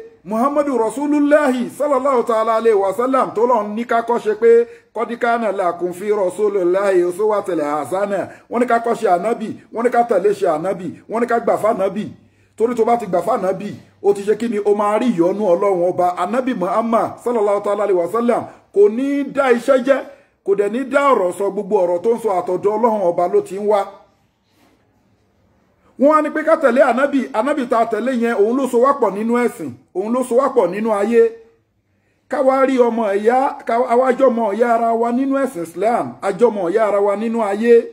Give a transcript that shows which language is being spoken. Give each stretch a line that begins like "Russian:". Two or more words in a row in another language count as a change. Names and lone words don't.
Yoruba: Muhammadu
Arabic: رسول الله صلى الله تعالى عليه وسلم
Yoruba: tó lọ́n ní ká kọ́ṣe pé kọ́díkánà
Arabic: لكم في رسول الله أسوة حسنة
Yoruba: wọ́n ní ká kọ́ṣe ànábì wọ́n ní ká tẹ̀lé ṣe ànábì wọ́n ní ká gbà fánábì torí tó bá ti gbà fánábì ó ti ṣe kí ni ó máa rí ìyọ́nú Ọlọ́run ọba. Ànábì Muhammad
Arabic: صلى الله تعالى عليه وسلم
Yoruba: kò ní dá iṣẹ́ jẹ́ kò dẹ̀ ní dá ọ̀rọ̀ sọ gbogbo ọ̀rọ̀ tó ń sọ àtọ̀dọ̀ Ọlọ́run ọba ló ti ń wá. Wọ́n á ní pé ká tẹ̀lé ànábì tá a tẹ̀lé yẹn òun ló so wá pọ̀ nínú ẹ̀sìn òun ló so wá pọ̀ nínú ayé. Káwa rí ọmọ ìyá àwájọ́ ọmọ ìyá ara wa nínú ẹ̀sìn Islam àjọmọ ìyá ara wa nínú ayé.